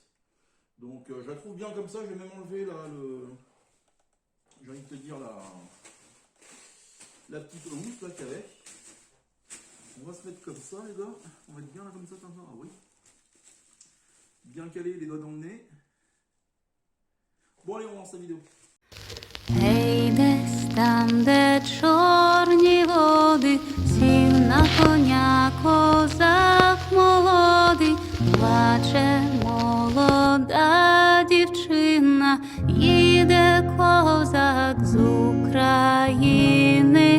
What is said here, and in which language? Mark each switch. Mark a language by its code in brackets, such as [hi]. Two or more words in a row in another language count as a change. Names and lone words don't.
[fr] Donc je la trouve bien comme ça. Je vais même enlever là j'ai envie de te dire la petite housse là qu'il y avait. On va se mettre comme ça les gars. On va être bien là comme ça. Ah oui. Bien calé les doigts dans le nez. Bon allez, on lance la vidéo. [uk] Гей, десь там, де чорні води, сів на коня козак молодий, плаче молода дівчина, їде козак з України.